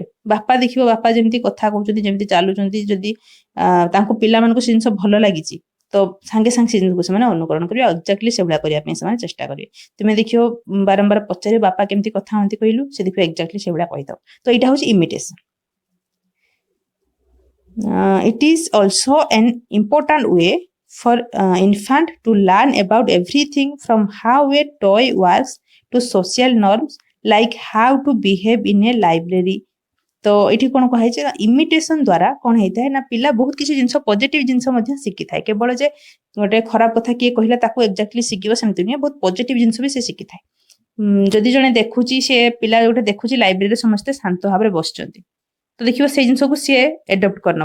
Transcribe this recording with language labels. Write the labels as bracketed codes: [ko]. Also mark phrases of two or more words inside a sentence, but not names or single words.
[or] ବାପା ଦେଖିବ, ବାପା ଯେମିତି କଥା କହୁଛନ୍ତି, ଯେମିତି ଚାଲୁଛନ୍ତି, ଯଦି ତାଙ୍କୁ ପିଲାମାନଙ୍କୁ ସେ ଜିନିଷ ଭଲ ଲାଗିଛି ତ ସାଙ୍ଗେ ସେ ଜିନିଷକୁ ସେମାନେ ଅନୁକରଣ କରିବେ, ଏକ୍ଜାକ୍ଟଲି ସେଭଳିଆ କରିବା ପାଇଁ ସେମାନେ ଚେଷ୍ଟା କରିବେ। ତୁମେ ଦେଖିବ ବାରମ୍ବାର ପଚାରିବ ବାପା କେମିତି କଥା ହୁଅନ୍ତି କହିଲୁ, ସେ ଦେଖିବ ଏକ୍ଜାକ୍ଟଲି ସେଭଳିଆ କହିଥାଉ। ତ ଏଇଟା ହଉଛି ଇମିଟେସନ। [en] It is also an important way for infant to learn about everything from how a toy works to social norms like how to behave in a library. [or] तो ଏଠି କଣ କୁହାଯାଇଛି ନା ଇମିଟେସନ ଦ୍ୱାରା କଣ ହେଇଥାଏ ନା ପିଲା ବହୁତ କିଛି ଜିନିଷ ପଜିଟିଭ ଜିନିଷ ମଧ୍ୟ ଶିଖିଥାଏ। କେବଳ ଯେ ଗୋଟେ ଖରାପ କଥା କିଏ କହିଲା ତାକୁ ଏକ୍ଜାକ୍ଟଲି ଶିଖିବ ସେମିତି ନୁହେଁ, ବହୁତ ପଜିଟିଭ ଜିନିଷ ବି ସେ ଶିଖିଥାଏ। ଯଦି ଜଣେ ଦେଖୁଛି, ସେ ପିଲା ଗୋଟେ ଦେଖୁଛି ଲାଇବ୍ରେରୀରେ ସମସ୍ତେ ଶାନ୍ତ ଭାବରେ ବସିଛନ୍ତି, ତ ଦେଖିବ ସେଇ ଜିନିଷକୁ ସିଏ ଏଡପ୍ଟ କରିନେବ।